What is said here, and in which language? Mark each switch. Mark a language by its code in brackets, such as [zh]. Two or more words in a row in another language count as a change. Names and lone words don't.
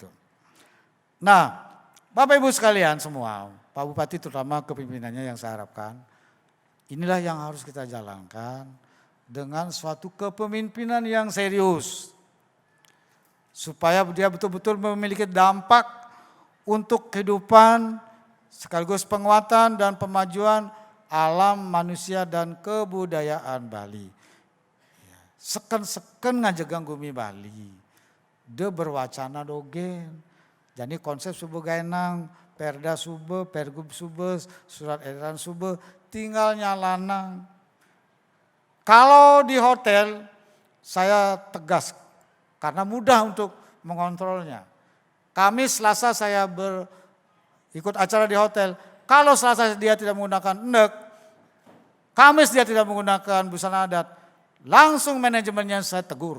[id] Nah, Bapak Ibu sekalian semua, Pak Bupati terutama kepimpinannya yang saya harapkan, inilah yang harus kita jalankan dengan suatu kepemimpinan yang serius. Supaya dia betul-betul memiliki dampak untuk kehidupan sekaligus penguatan dan pemajuan alam, manusia dan kebudayaan Bali. [ban] Seken-seken ngajegang gumi Bali. De berwacana dogen. Jadi konsep subuh gaenang, perda sube, pergub sube, surat edaran sube, tinggal nyalanang. [id] Kalau di hotel saya tegas karena mudah untuk mengontrolnya. Kamis, Selasa saya ikut acara di hotel. Kalau Selasa dia tidak menggunakan endek, Kamis dia tidak menggunakan busana adat, langsung manajemennya saya tegur.